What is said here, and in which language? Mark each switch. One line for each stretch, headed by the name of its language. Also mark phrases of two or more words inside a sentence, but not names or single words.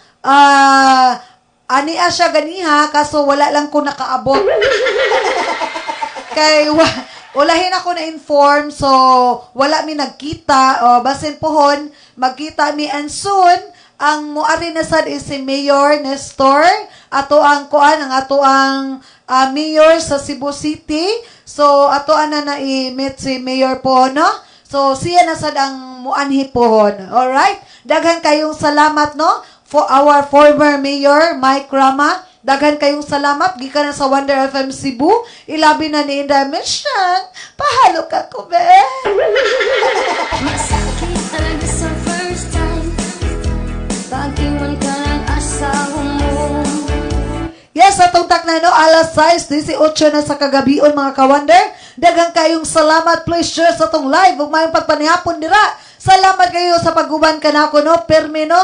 Cebuano: Ania siya ganiha, kaso wala lang ko nakaabot. Kay walahin ako na-inform, so wala mi nagkita. Basin pohon, magkita mi
English: and soon,
Cebuano: ang muari na sad is si Mayor Nestor, ato ang mayor sa Cebu City. So ato na i-meet si Mayor po, no? So, siya na sad ang muanhi pohon.
English: Alright?
Cebuano: Daghan kayong salamat, no?
English: For our former Mayor, Mike Rama.
Cebuano: Daghan kayong salamat. Gikan na sa Wonder FM Cebu. Ilabi na ni Inday Mission. Pahalo ka ko, be.
Filipino: Masakit talaga sa
English: first time.
Filipino: Pag-iwan ka ng asawa mo.
English: Yes,
Cebuano: atong takna, no? Alas 6:18 na sa kagabion, mga ka-wonder. Daghang kayong salamat.
English: Please share
Cebuano: sa itong live. Huwag mayong pagpanihapon dira. Salamat kayo sa pag-uban ka na ako, no? Permi, no?